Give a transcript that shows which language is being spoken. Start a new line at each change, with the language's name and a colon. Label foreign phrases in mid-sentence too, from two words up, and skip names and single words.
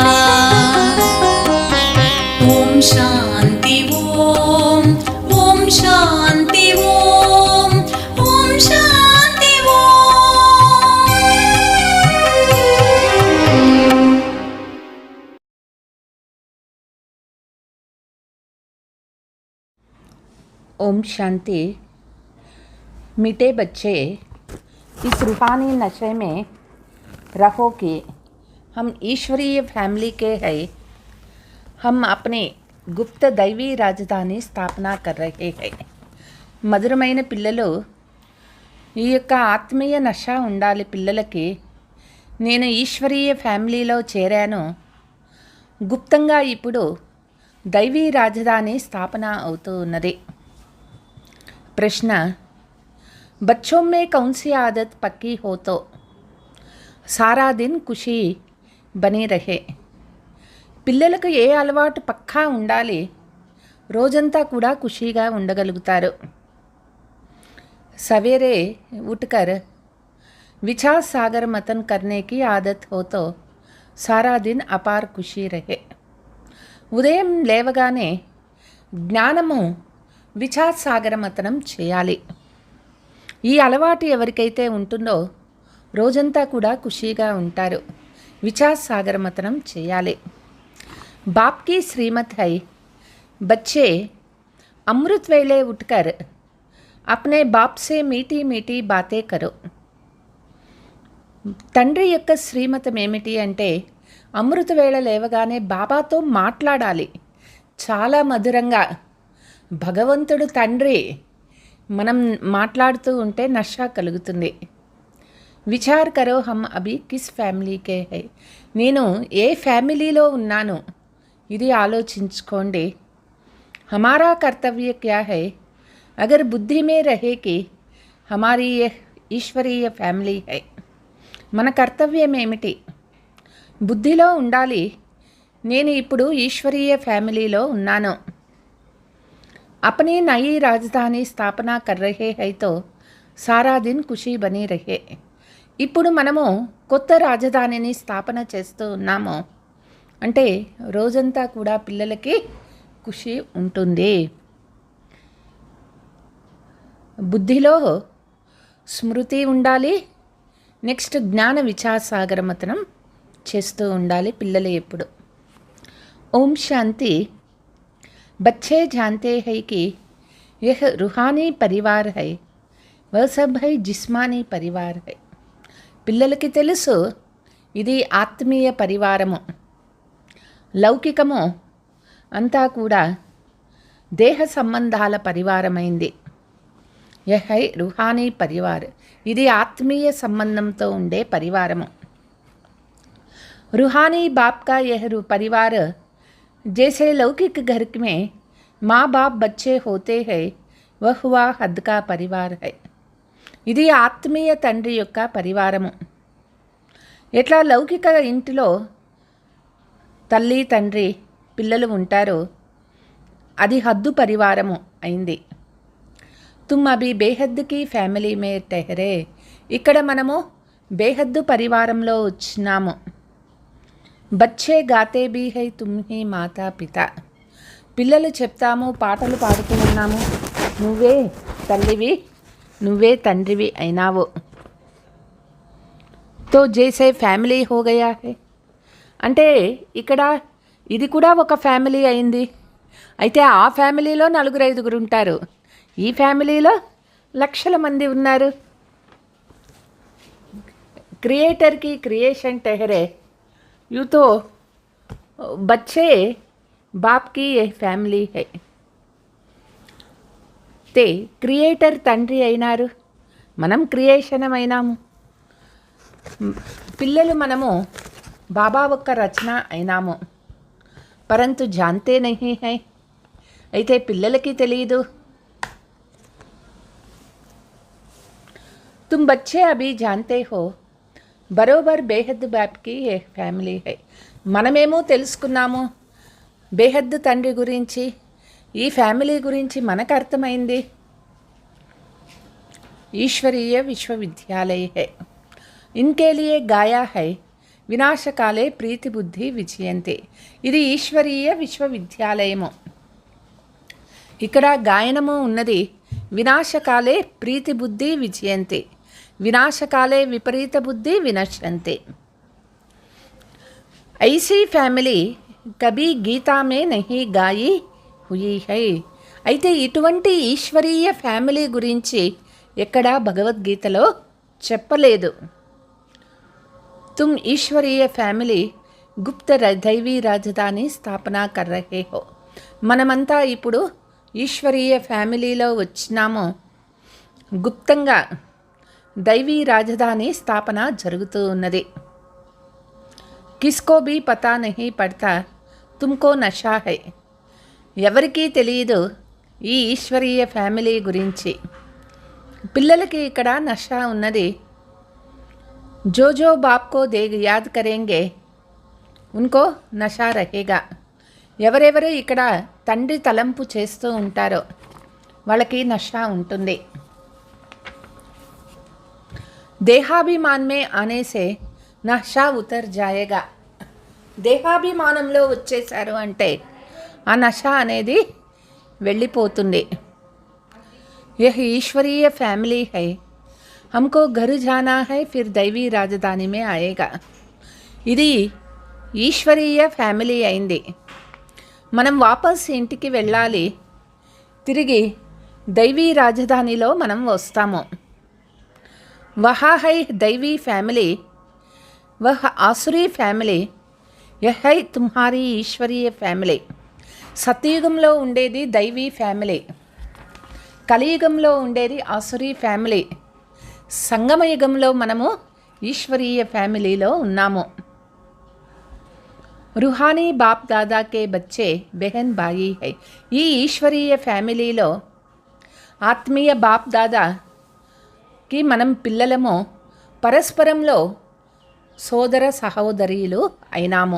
Hindi: ओम शांति ओम शांति ओम शांति ओम शांति। मीठे बच्चे, इस रूहानी नशे में रहो कि हम ईश्वरीय फैमिली के हैं। हम अपने गुप्त दैवी राजधानी स्थापना कर रहे हैं।
Telugu: మధురమైన పిల్లలు, ఈ యొక్క ఆత్మీయ నశ ఉండాలి పిల్లలకి। నేను ఈశ్వరీయ ఫ్యామిలీలో చేరాను। గుప్తంగా ఇప్పుడు దైవీ రాజధాని స్థాపన అవుతూ ఉన్నది।
Hindi: प्रश्न, बच्चों में कौन सी आदत पक्की हो तो सारा दिन खुशी बनी रहे?
Telugu: పిల్లలకు ఏ అలవాటు పక్కా ఉండాలి రోజంతా కూడా ఖుషీగా ఉండగలుగుతారు.
Hindi: सवेरे उठकर विचार सागर मतन करने की आदत हो तो सारा दिन अपार खुशी रहे.
Telugu: ఉదయం లేవగానే జ్ఞానము విచార్ సాగర మతనం చేయాలి. ఈ అలవాటు ఎవరికైతే ఉంటుందో రోజంతా కూడా ఖుషీగా ఉంటారు. విచార్ సాగర మతనం చేయాలి.
Hindi: बाप की श्रीमत है, बच्चे अमृत वेले उठकर अपने बाप से मीठी मीठी बातें करो.
Telugu: తండ్రి యొక్క శ్రీమతం ఏమిటి అంటే అమృత వేళ లేవగానే బాబాతో మాట్లాడాలి చాలా మధురంగా. భగవంతుడు తండ్రి మనం మాట్లాడుతూ ఉంటే నషా కలుగుతుంది.
Hindi: विचार करो हम अभी किस फैमिली के है,
Telugu: నేను ఏ ఫ్యామిలీలో ఉన్నాను ఇది ఆలోచించుకోండి.
Hindi: हमारा कर्तव्य क्या है, अगर बुद्धि में रहे कि हमारी ये ईश्वरीय ఫ్యామిలీ है,
Telugu: మన కర్తవ్యం ఏమిటి? బుద్ధిలో ఉండాలి నేను ఇప్పుడు ఈశ్వరీయ ఫ్యామిలీలో ఉన్నాను.
Hindi: अपनी नई राजधानी स्थापना कर रहे है तो सारा दिन खुशी बनी रहे.
Telugu: ఇప్పుడు మనము కొత్త రాజధానిని స్థాపన చేస్తూ ఉన్నాము అంటే రోజంతా కూడా పిల్లలకి ఖుషి ఉంటుంది. బుద్ధిలో స్మృతి ఉండాలి. నెక్స్ట్ జ్ఞాన విచార సాగర మతనం చేస్తూ ఉండాలి పిల్లలు ఎప్పుడు.
Hindi: ओम शांति. बच्चे जानते हैं कि यह रूहानी परिवार है, वह सब है जिस्मानी परिवार है.
Telugu: పిల్లలకి తెలుసు ఇది ఆత్మీయ పరివారము, లౌకికము అంతా కూడా దేహ సంబంధాల పరివారమైంది.
Hindi: यह है रूहानी परिवार,
Telugu: ఇది ఆత్మీయ సంబంధంతో ఉండే పరివారము.
Hindi: रूहानी बाप का यह परिवार जैसे लौकिक घर में माँ बाप बच्चे होते हैं, वह हुआ हद का परिवार है.
Telugu: ఇది ఆత్మీయ తండ్రి యొక్క పరివారము. ఎట్లా లౌకిక ఇంటిలో తల్లి తండ్రి పిల్లలు ఉంటారో అది హద్దు పరివారము అయింది.
Hindi: तुम अभी बेहद्दकी फैमिली में ठहरे,
Telugu: ఇక్కడ మనము బేహద్దు పరివారంలో వచ్చినాము.
Hindi: बच्चे गाते भी है तुम ही माता पिता,
Telugu: పిల్లలు చెప్తాము పాటలు పాడుతూ ఉన్నాము నువ్వే తల్లివి నువ్వే తండ్రివి అయినావు.
Hindi: तो जैसे फैमिली हो गया है,
Telugu: అంటే ఇక్కడ ఇది కూడా ఒక ఫ్యామిలీ అయింది. అయితే ఆ ఫ్యామిలీలో 4-5 ఉంటారు, ఈ ఫ్యామిలీలో లక్షల మంది ఉన్నారు.
Hindi: క్రియేటర్ की क्रिएशन ठहरे, यूँ तो बच्चे बाप की ये ఫ్యామిలీ है.
Telugu: తే క్రియేటర్ తండ్రి అయినారు, మనం క్రియేషన్ అయినాము. పిల్లలు మనము బాబా ఒక్క రచన అయినాము.
Hindi: परंतु जानते नही है,
Telugu: అయితే పిల్లలకి తెలియదు.
Hindi: तुम बच्चे अभी जानते हो बराबर बेहद बापकी ये फैमिली है,
Telugu: మనమేమో తెలుసుకున్నాము బేహద్ తండ్రి గురించి, ఈ ఫ్యామిలీ గురించి మనకు అర్థమైంది.
Hindi: ईश्वरीय विश्वविद्यालय है, इनके लिए गाया है
Sanskrit: వినాశకాలే ప్రీతి బుద్ధి విజయంతే,
Telugu: ఇది ఈశ్వరీయ విశ్వవిద్యాలయము. ఇక్కడ గాయనము ఉన్నది.
Sanskrit: వినాశకాలే ప్రీతి బుద్ధి విజయంతే, వినాశకాలే విపరీత బుద్ధి వినశ్యంతే.
Hindi: ऐसी फैमिली कभी गीता में नही गाई हुई है,
Telugu: అయితే ఇటువంటి ఈశ్వరీయ ఫ్యామిలీ గురించి ఎక్కడా భగవద్గీతలో చెప్పలేదు.
Hindi: तुम ईश्वरीय फैमिली गुप्त दैवी राजधानी स्थापन कर रहे हो,
Telugu: మనమంతా ఇప్పుడు ఈశ్వరీయ ఫ్యామిలీలో వచ్చినాము. గుప్తంగా దైవీ రాజధాని స్థాపన జరుగుతూ ఉన్నది.
Hindi: किसको भी पता नही पड़ता तुमको नशा है,
Telugu: ఎవరికీ తెలియదు ఈ ఈశ్వరీయ ఫ్యామిలీ గురించి. పిల్లలకి ఇక్కడ నషా ఉన్నది.
Hindi: जो जो बाप को याद करेंगे उनको नशा रहेगा,
Telugu: ఎవరెవరు ఇక్కడ తండ్రి తలంపు చేస్తూ ఉంటారో వాళ్ళకి నష ఉంటుంది.
Hindi: देहाभिमान में आने से नशा उतर जाएगा.
Telugu: దేహాభిమానంలో వచ్చేసారు అంటే ఆ నష అనేది వెళ్ళిపోతుంది.
Hindi: यह ईश्वरीय फैमिली है, हमको घर जाना है फिर दैवी राजधानी में आएगा.
Telugu: ఇది ఈశ్వరీయ ఫ్యామిలీ అయింది. మనం వాపస్ ఇంటికి వెళ్ళాలి, తిరిగి దైవీ రాజధానిలో మనం వస్తాము.
Hindi: वहाँ है दैवी फैमिली, वह आसुरी फैमिली, यह है तुम्हारी ईश्वरीय फैमिली.
Telugu: సత్యుగంలో ఉండేది దైవీ ఫ్యామిలీ, కలియుగంలో ఉండేది ఆసురీ ఫ్యామిలీ, సంగమయుగంలో మనము ఈశ్వరీయ ఫ్యామిలీలో ఉన్నాము.
Hindi: रूहानी बाप दादा के बच्चे बहन भाई है.
Telugu: ఈ ఈశ్వరీయ ఫ్యామిలీలో ఆత్మీయ బాప్ దాదాకి మనం పిల్లలము, పరస్పరంలో సోదర సహోదరీలు అయినాము.